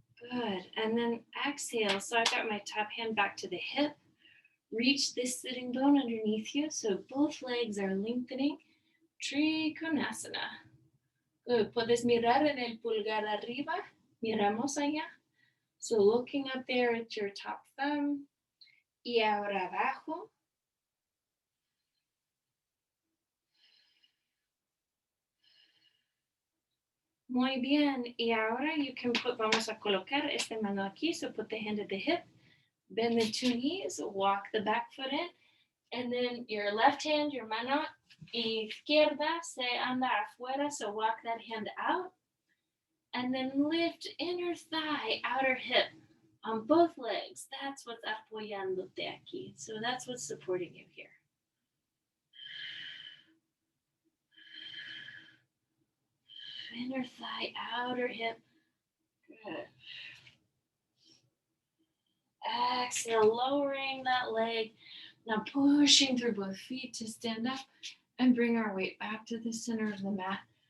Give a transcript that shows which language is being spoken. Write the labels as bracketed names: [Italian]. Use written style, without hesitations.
[English] Good. And then exhale. So I've got my top hand back to the hip. Reach this sitting bone underneath you. So both legs are lengthening. Trikonasana. Good. [Spanish] Puedes mirar en el pulgar arriba. Miramos allá. [English] So looking up there at your top thumb. [Spanish] Y ahora abajo. Muy bien. Y ahora [English] you can [Spanish] vamos a colocar este mano aquí. [English] So put the hand at the hip, bend the two knees, walk the back foot in, and then your left hand, your [Spanish] mano izquierda se anda afuera. [English] So walk that hand out. And then lift inner thigh, outer hip on both legs. That's what's [Spanish] apoyándote aquí. [English] So that's what's supporting you here. Inner thigh, outer hip. Good. Exhale, lowering that leg. Now pushing through both feet to stand up and bring our weight back to the center of the mat.